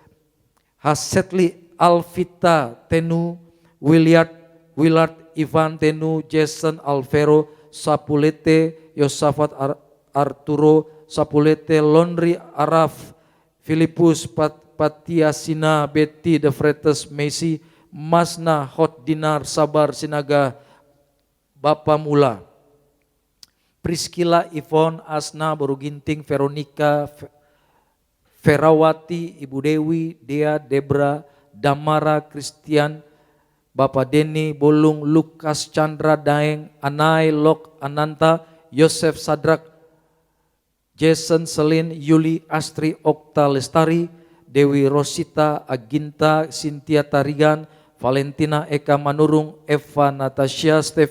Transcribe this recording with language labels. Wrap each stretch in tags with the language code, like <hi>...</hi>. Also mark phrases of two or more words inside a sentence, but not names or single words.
<id>Hasetli Alvita Tenu, Willard Ivan Tenu, Jason Alvero, Sapulete, Yosafat Arturo, Sapulete, Laundry Araf, Filipus Patiasina, Betty De Fretes, Messi, Masna, Hot Dinar, Sabar Sinaga, Bapa Mula, Priscilla, Ivon, Asna, Baru Ginting, Veronica, Ferawati, Ibu Dewi, Dea, Debra, Damara, Christian, Bapak Denny, Bolung, Lukas, Chandra, Daeng, Anai, Lok, Ananta, Yosef Sadrak, Jason, Selin, Yuli, Astri, Okta, Lestari, Dewi Rosita, Aginta, Cynthia Tarigan, Valentina, Eka Manurung, Eva, Natasha,</id>